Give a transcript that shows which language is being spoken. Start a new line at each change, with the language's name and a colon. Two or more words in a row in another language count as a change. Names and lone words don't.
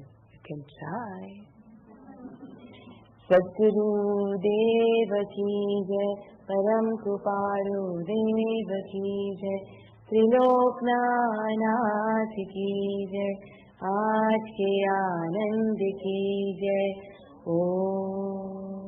English: You can try.
Hindi: सद्गुरु देव की जय, परम कृपालु देव की जय, त्रिलोकनाथ की जय, आज के आनंद की जय. Om.